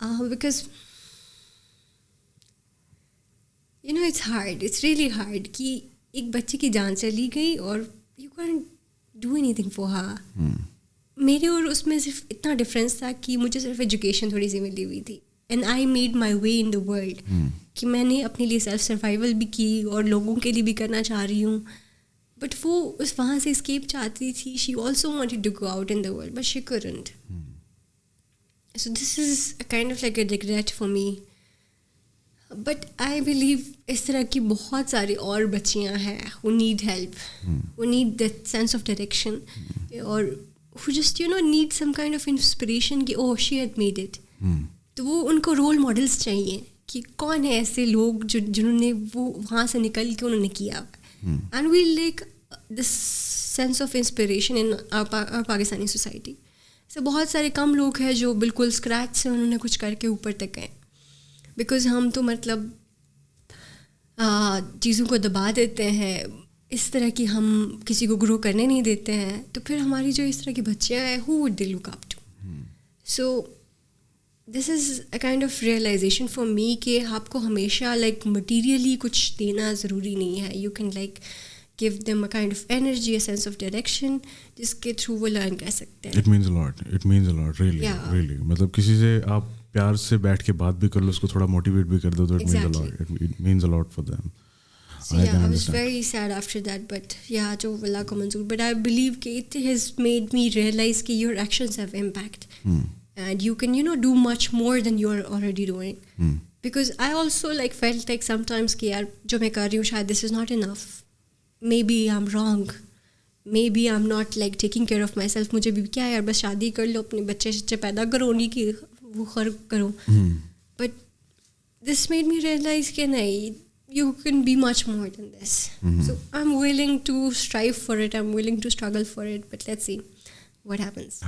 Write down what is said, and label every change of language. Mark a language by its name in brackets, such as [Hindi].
[English] Because you know it's hard, it's really hard [Urdu] کہ ایک بچے کی جان چلی گئی اور [English] you can't do anything for her. [Urdu] میرے اور اس میں صرف اتنا ڈفرینس تھا کہ مجھے صرف ایجوکیشن تھوڑی سی ملی ہوئی تھی, [English] and I made my way in the world, [Urdu] کہ میں نے اپنے لیے سیلف سروائیول بھی کی اور لوگوں کے لیے بھی کرنا چاہ رہی ہوں. [English] but [Urdu] وہ اس وہاں سے اسکیپ چاہتی تھی. [English] She also wanted to go out in the world but she couldn't. So this is a kind of like a regret for me. But I believe [Urdu] اس طرح کی بہت ساری اور بچیاں ہیں [English] who need help, who need that sense of direction, اور who just need some kind of inspiration کہ oh she had made it. [Urdu] تو وہ ان کو رول ماڈلس چاہیے کہ کون ہے ایسے لوگ جنہوں نے وہ وہاں سے نکل کے انہوں نے کیا. [English] And we like this sense of inspiration in our Pakistani society. [Urdu] سے بہت سارے کم لوگ ہیں جو بالکل اسکریچ سے انہوں نے کچھ کر کے اوپر تک گئے. بیکاز ہم تو مطلب چیزوں کو دبا دیتے ہیں اس طرح کی, ہم کسی کو گرو کرنے نہیں دیتے ہیں, تو پھر ہماری جو اس طرح کی بچیاں ہیں [English] who would they look up to. So this is a kind of realization for me [Urdu] کہ آپ کو ہمیشہ [English] like materially [Urdu] کچھ دینا ضروری نہیں ہے. [English] You can like give them a kind of energy, a sense of direction [Urdu] جس کے تھرو وہ لرن کر سکتے ہیں. [English] It means a lot. It means a lot. Really, really. [Urdu] مطلب کسی سے آپ پیار سے بیٹھ کے بات بھی کر لو, اس کو تھوڑا موٹیویٹ بھی کر دو, تو [English] it means a lot for them. So yeah, I was very sad after that, but yeah, [Urdu] jo Allah ko manzoor. [English] But I believe that it has made me realize that your actions have impact, and you can do much more than you are already doing. Because I also like felt like sometimes [Urdu] कि यार जो मैं कर रही हूँ शायद [English] this is not enough. Maybe I'm wrong. Maybe I'm not like taking care of myself. [Urdu] مجھے بھی کیا ہے یار, بس شادی کر لو, اپنے بچے پیدا کرو, انہیں کی وہ خرچ کرو. [English] but this made me realise [Urdu] کہ نہیں, [English] You can be much more than this. So I'm willing to strive for it, I'm willing to struggle for it, but let's see what happens.